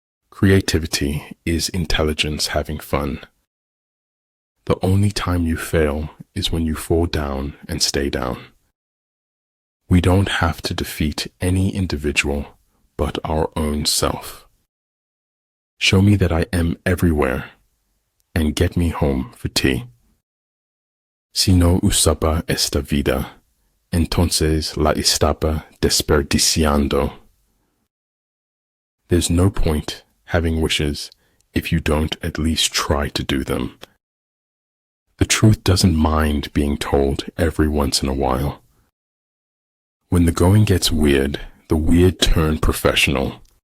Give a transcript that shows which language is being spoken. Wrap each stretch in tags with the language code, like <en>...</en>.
<en>Creativity is intelligence having fun. The only time you fail is when you fall down and stay down. We don't have to defeat any individual but our own self. Show me that I am everywhere and get me home for tea.</en> <es>Si no usaba esta vida, entonces la estaba desperdiciando.</es> <en>There's no point having wishes if you don't at least try to do them. The truth doesn't mind being told every once in a while. When the going gets weird, the weird turn professional.</en>